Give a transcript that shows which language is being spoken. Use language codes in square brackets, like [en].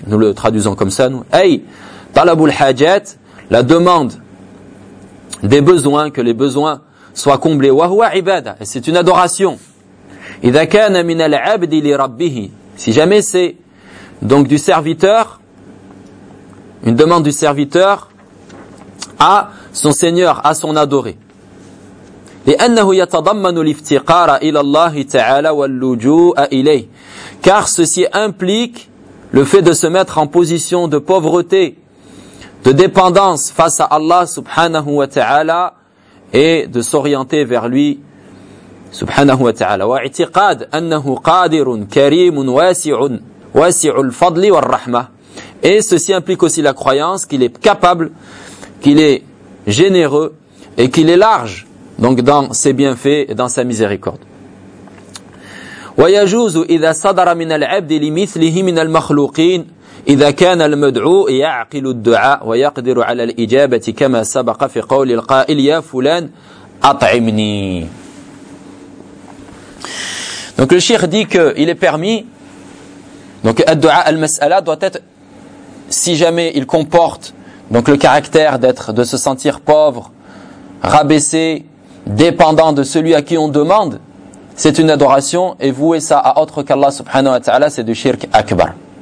[fr] Nous le traduisons comme ça, nous. « [ar] Ay, talabu al-hajat [fr] » la demande des besoins, que les besoins soient comblés. « [ar] Wa huwa ibadah [fr] » c'est une adoration. [ar] إذا كان من العبد لربه [fr] si jamais c'est donc du serviteur, une demande du serviteur à son seigneur, à son adoré. [ar] لأنه يتضمن الافتقار إلى الله تعالى واللجوء إليه. [fr] Car ceci implique le fait de se mettre en position de pauvreté, de dépendance face à Allah subhanahu wa ta'ala et de s'orienter vers lui subhanahu wa ta'ala. [ar] واعتقاد أنه قادر كريم واسع واسع الفضل والرحمة. [fr] Et ceci implique aussi la croyance qu'il est capable, qu'il est généreux et qu'il est large, donc dans ses bienfaits et dans sa miséricorde. [ar] ويجوز إذا صدر من العبد لمثله من المخلوقين إذا كان المدعو يعقل الدعاء ويقدر على الإجابة كما سبق في قول القائل يا فلان أطعمني. [fr] Donc le cheikh dit que il est permis, donc [ar] الدعاء المسألة [fr] doit être, si jamais il comporte donc le caractère d'être, de se sentir pauvre, rabaissé, dépendant de celui à qui on demande, c'est une adoration, et vouer ça à autre qu'Allah subhanahu wa ta'ala, c'est du shirk akbar.